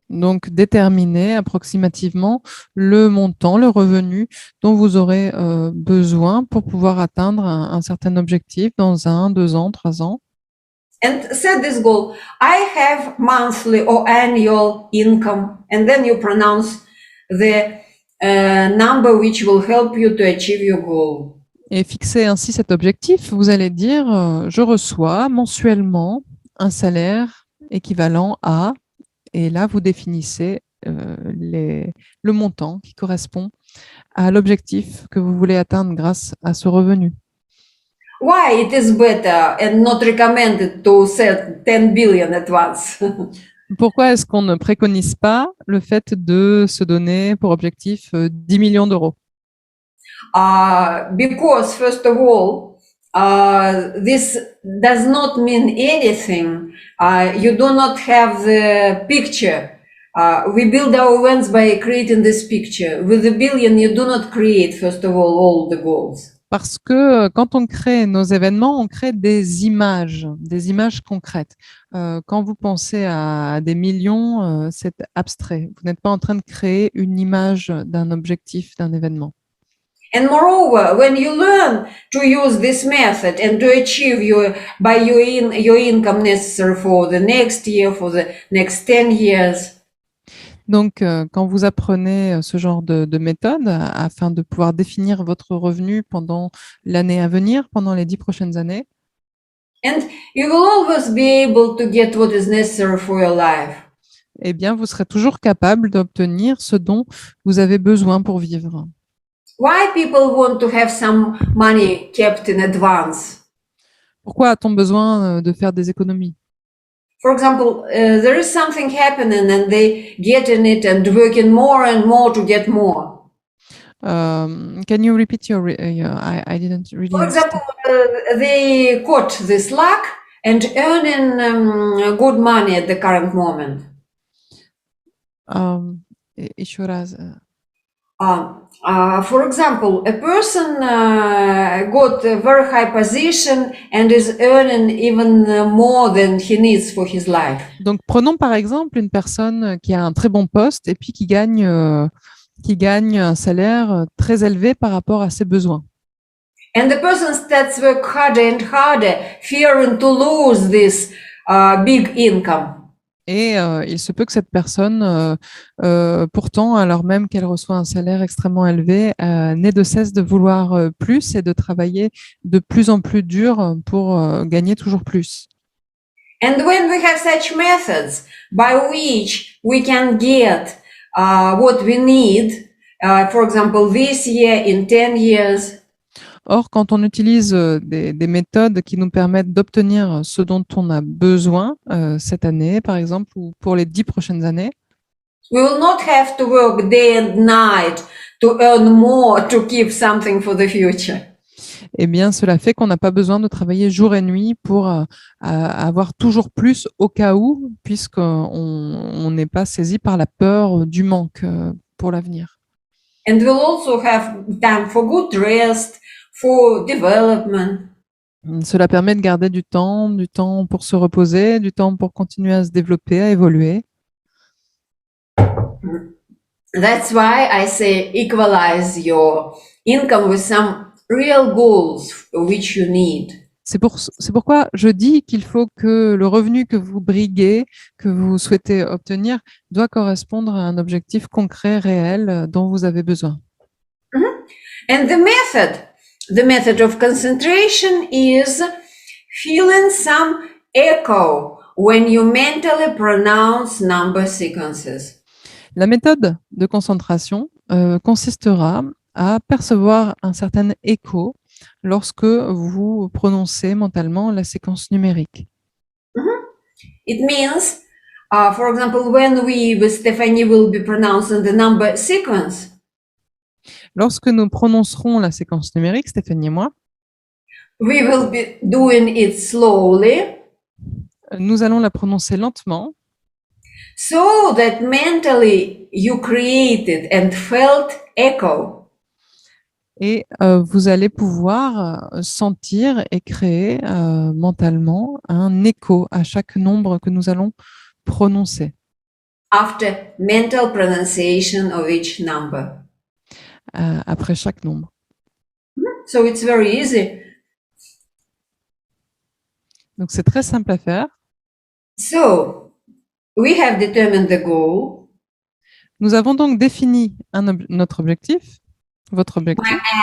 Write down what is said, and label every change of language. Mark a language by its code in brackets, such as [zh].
[fr] Donc, déterminez approximativement le montant, le revenu dont vous aurez besoin pour pouvoir atteindre un certain objectif dans 1, 2 ans, 3 ans. [en] And set this goal. I have monthly or annual income. And then you pronounce the number which will help you to achieve your goal. [fr] Et fixez ainsi cet objectif. Vous allez dire, je reçois mensuellement un salaire équivalent à, et là, vous définissez le montant qui correspond à l'objectif que vous voulez atteindre grâce à ce revenu. [en] Why it is better and not recommended to set 10 billion at once? [fr] Pourquoi est-ce qu'on ne préconise pas le fait de se donner pour objectif 10 millions d'euros? [en] Because, first of all, this does not mean anything. You do not have the picture. We build our events by creating this picture. With the billion, you do not create, first of all the goals. [fr] Parce que quand on crée nos événements, on crée des images concrètes. Quand vous pensez à des millions, c'est abstrait. Vous n'êtes pas en train de créer une image d'un objectif, d'un événement. [en] And moreover, when you learn to use this method and to achieve your income necessary for the next year, for the next 10 years. [fr] Donc, quand vous apprenez ce genre de méthode afin de pouvoir définir votre revenu pendant l'année à venir, pendant les 10 prochaines années, [en] and you will always be able to get what is necessary for your life. [fr] Eh bien, vous serez toujours capable d'obtenir ce dont vous avez besoin pour vivre. [en] Why people want to have some money kept in advance? [fr] Pourquoi a-t-on besoin de faire des économies? [en] For example, there is something happening and they get in it and working more and more to get more. Can you repeat I didn't really For example, they caught this luck and earning good money at the current moment. [ru] Еще раз. [en] For example, a person got a very high position and is earning even more than he needs for his life. [fr] Donc, prenons par exemple une personne qui a un très bon poste et puis qui gagne un salaire très élevé par rapport à ses besoins. [en] And the person starts work harder and harder, fearing to lose this big income. [fr] Et il se peut que cette personne, pourtant, alors même qu'elle reçoit un salaire extrêmement élevé, n'ait de cesse de vouloir plus et de travailler de plus en plus dur pour gagner toujours plus. [en] And when we have such methods by which we can get what we need, for example, this year, in 10 years. [fr] Or, quand on utilise des méthodes qui nous permettent d'obtenir ce dont on a besoin cette année, par exemple, ou pour les 10 prochaines années, [en] we will not have to work day and night to earn more to keep something for the future. [fr] Eh bien, cela fait qu'on n'a pas besoin de travailler jour et nuit pour avoir toujours plus au cas où, puisqu'on n'est pas saisi par la peur du manque pour l'avenir. [en] And we'll also have time for good rest, for development. [fr] Cela permet de garder du temps pour se reposer, du temps pour continuer à se développer, à évoluer. [en] That's why I say equalize your income with some real goals which you need. [fr] C'est pourquoi je dis qu'il faut que le revenu que vous briguez, que vous souhaitez obtenir, doit correspondre à un objectif concret, réel, dont vous avez besoin. [en] And the method of concentration is feeling some echo when you mentally pronounce number sequences. [fr] La méthode de concentration consistera à percevoir un certain écho lorsque vous prononcez mentalement la séquence numérique. [en] It means, for example, when we with Stephanie will be pronouncing the number sequence, [fr] Lorsque nous prononcerons la séquence numérique, Stéphanie et moi, [en] we will be doing it slowly [fr] nous allons la prononcer lentement [en] so that mentally you created and felt echo. [fr] et vous allez pouvoir sentir et créer mentalement un écho à chaque nombre que nous allons prononcer [en] After mental pronunciation of each number. [fr] après chaque nombre. [en] So it's very easy. [fr] Donc c'est très simple à faire. [en] So we have determined the goal. [fr] Nous avons donc défini notre objectif, votre objectif,